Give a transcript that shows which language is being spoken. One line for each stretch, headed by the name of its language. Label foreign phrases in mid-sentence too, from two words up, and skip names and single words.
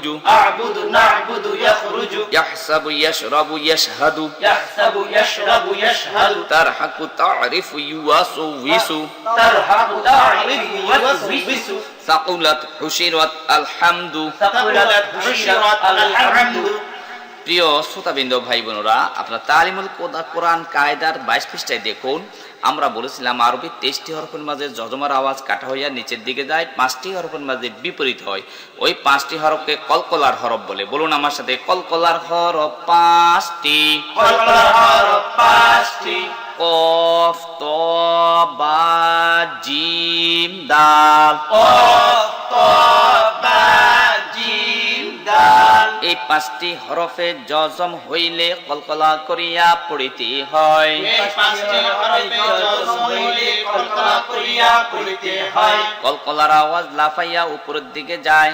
Arabic: أعبد نعبد يخرج يحسب يشرب يشهد يحسب يشرب يشهد ترحك تعرف يوسوس ترحب تعرف يوسوس ثقلت حشرت الحمد ثقلت حشرت الحمد
Bangla: প্রিয় শ্রোতাবৃন্দ ভাই বোনেরা, আপনার তালিমুল কোরআন কায়দার 22 পৃষ্ঠায় দেখুন, আমরা বলেছিলাম আরবি 23টি হরফের মাঝে যজমার আওয়াজ কাটা হইয়া নিচের দিকে যায়, 5টি হরফের মাঝে বিপরীত হয়। ওই 5টি হরফকে কলকলার হরফ বলে। বলুন আমার সাথে, কলকলার হরফ 5টি। কলকলার হরফ 5টি। কফ, ত, বা, জিম, দাল। কফ, ত, বা, জিম, দাল। এই 5টি হরফে জজম হইলে কলকলা করিয়া পড়িতে হয়। এই 5টি হরফে জজম হইলে কলকলা করিয়া পড়িতে হয়। কলকলার আওয়াজ লাফাইয়া উপরের দিকে যায়,